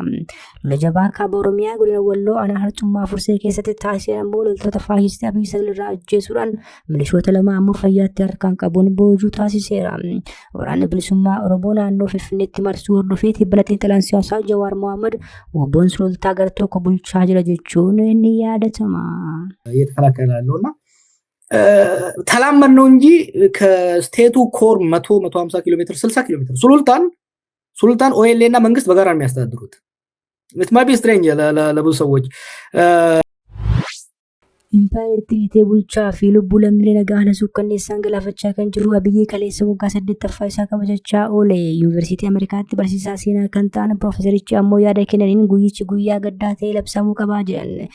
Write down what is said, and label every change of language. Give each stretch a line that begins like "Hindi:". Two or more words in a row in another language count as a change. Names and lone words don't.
Oromo: Lola jabaa kaaba Oromiyaa godina Walloo aanaa Harcummaa Fursee keessatti taasisee ammoo loltoota faashistii Abiyyi sagalirraa ajjeesuudhaan milishoota lama ammoo fayyaatti harkaan qabuun boojuu taasiseera. Waraanni bilisummaa Oromoo naannoo Finfinneetti marsuu hordofee tibbana xiinxalaan siyaasaa Jawaar Mohaammed WBO'n sulultaa gara tokko bulchaa jira jechuun ni yaadatama.
Amharic: እየተከላከለ ያለውና ተላመን ነው እንጂ ከስቴቱ ኮር 150 ኪሎ ሜትር 60 ኪሎ ሜትር ሱልጣን ኦኤልኤ እና መንግስት በጋራ ነው የሚያስተዳድሩት።
English: it might be strange
Amharic: ለብዙ ሰዎች
Oromo: Impaayirtii Itee bulchaa fi lubbuu lammiilee nagaa haala suukkanneessaan galaafachaa kan jiru Abiyyee Kaleessa waggaa 8ffaa isaa kabajachaa oole. Yuunivarsiitii Ameerikaatti barsiisaa seenaa kan ta'an Piroofeesarichi ammoo yaada kennaniin guyyichi guyyaa gaddaa ta'ee labsamuu qabaa jedhan.